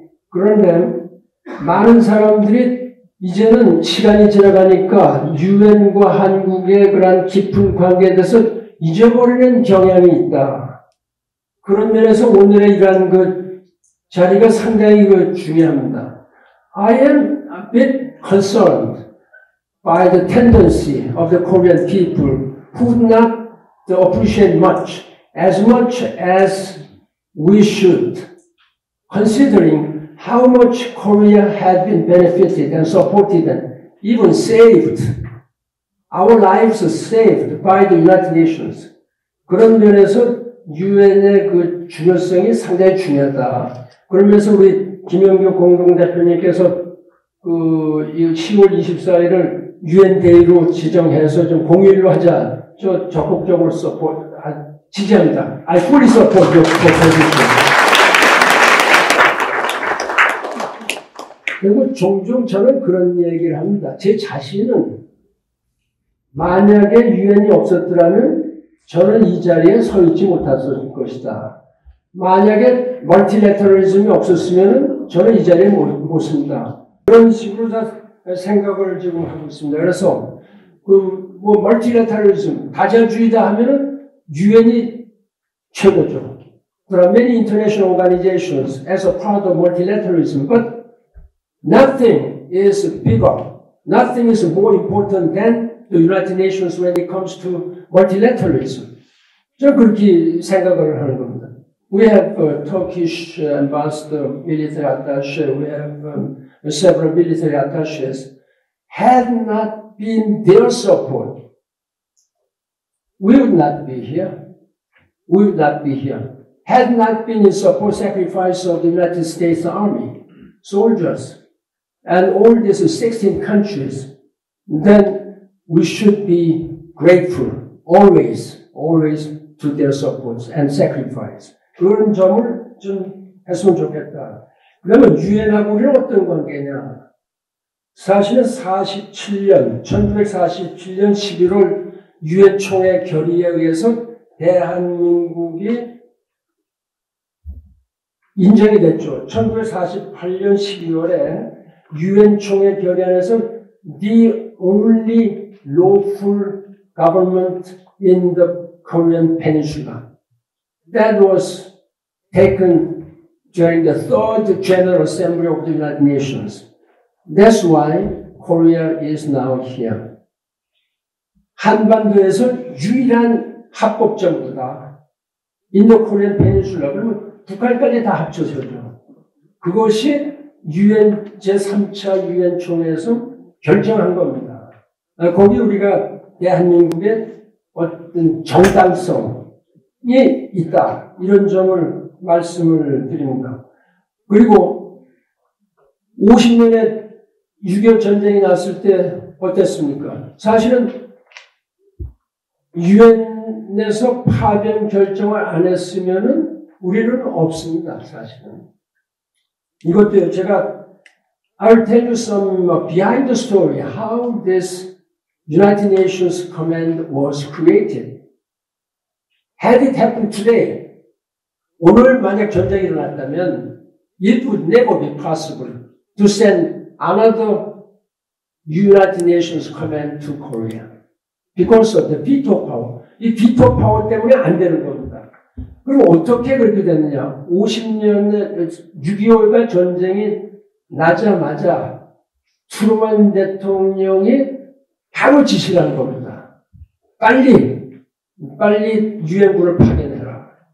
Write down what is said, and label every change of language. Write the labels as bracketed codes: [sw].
[ko] 그런데 많은 사람들이 이제는 시간이 지나가니까 유엔과 한국의 그런 깊은 관계에 대해서 잊어버리는 경향이 있다. 그런 면에서 오늘의 이러한 그 자리가 상당히 중요합니다. [en] I am a bit concerned by the tendency of the Korean people who do not appreciate much as we should, considering how much Korea had been benefited and supported and even saved. Our lives are saved by the United Nations. [ko] 그런 면에서 유엔의 그 중요성이 상당히 중요하다. 그러면서 우리 김영규 공동대표님께서 그 10월 24일을 유엔 데이로 지정해서 좀 공휴일로 하자. 저 적극적으로 지지합니다. [en] I fully support your proposition. [ko] 그리고 종종 저는 그런 얘기를 합니다. 제 자신은 만약에 유엔이 없었더라면 저는 이 자리에 서 있지 못했을 것이다. 만약에 멀티래터리즘이 없었으면 저는 이 자리에 못 섭니다. 그런 식으로 다 생각을 지금 하고 있습니다. 그래서 멀티래터리즘, 다자주의다 하면은 유엔이 최고죠. [en] There are many international organizations as a part of multilateralism, but nothing is bigger, nothing is more important than the United Nations when it comes to multilateralism. [ko] 저는 그렇게 생각을 하는 겁니다. [en] We have a Turkish ambassador, military attaché, we have several military attaches. Had not been their support, we would not be here. We would not be here. Had not been in support sacrifice of the United States Army, soldiers, and all these 16 countries, then we should be grateful, always to their support and sacrifice. [ko] 그런 점을 좀 했으면 좋겠다. 그러면 유엔하고 우리는 어떤 관계냐? 사실은 1947년 11월 유엔 총회 결의에 의해서 대한민국이 인정이 됐죠. 1948년 12월에 유엔 총회 결의안에서 [en] the only lawful government in the Korean Peninsula. That was taken during the Third General Assembly of the United Nations. That's why Korea is now here. [ko] 한반도에서 유일한 합법정부다. [en] In the Korean Peninsula. [ko] 그러면 북한까지 다 합쳐서죠. 그것이 유엔 제3차 유엔 총회에서 결정한 겁니다. 거기 우리가 대한민국의 어떤 정당성이 있다. 이런 점을 말씀을 드립니다. 그리고 50년에 6.25 전쟁이 났을 때 어땠습니까? 사실은 유엔에서 파병 결정을 안 했으면은 우리는 없습니다. 사실은. 이것도 제가 [en] I'll tell you some behind the story how this United Nations Command was created. Had it happened today, [ko] 오늘 만약 전쟁이 일어났다면 [en] it would never be possible to send another United Nations Command to Korea because of the veto power. [ko] 이 veto power 때문에 안 되는 겁니다. 그럼 어떻게 그렇게 됐느냐? 50년에 6.25가 전쟁이 나자마자 트루먼 대통령이 바로 지시를 한 겁니다. 빨리 유엔군을 파견해라.